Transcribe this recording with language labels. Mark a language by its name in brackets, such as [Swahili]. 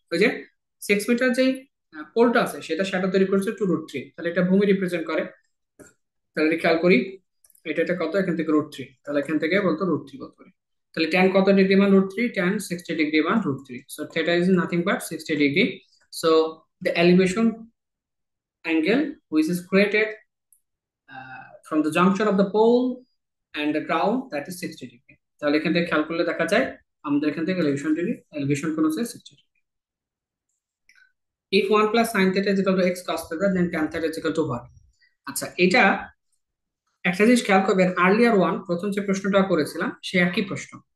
[Bangla] ওই যে 6 মিটার যেই পোলটা আছে, সেটা শ্যাডো তৈরি করেছে 2√3, তাহলে এটা ভূমি রিপ্রেজেন্ট করে। তাহলে খেয়াল করি, এটা কত, এখান থেকে √3, তাহলে এখান থেকে বলতো √3 বলতে পারি। তাহলে ট্যান কত ডিগ্রি মান √3, ট্যান 60 ডিগ্রি মান √3, [English] so theta is nothing but [Bangla] 60 degree. [English] So the elevation angle which is created from the junction of the pole and the ground, that is 60 degree. [Bangla] তাহলে এখান থেকে খেয়াল করলে দেখা যায় আমাদের এখান থেকে এলিভেশন কোণ হচ্ছে 60 degree. [English] if 1 plus sin theta is equal to x cos theta, then tan theta is equal to what? [Bangla] আচ্ছা, এটা একটা জিনিস খেয়াল করবেন, আর্লিয়ার ওয়ান প্রথম যে প্রশ্নটা করেছিলাম সে একই প্রশ্ন।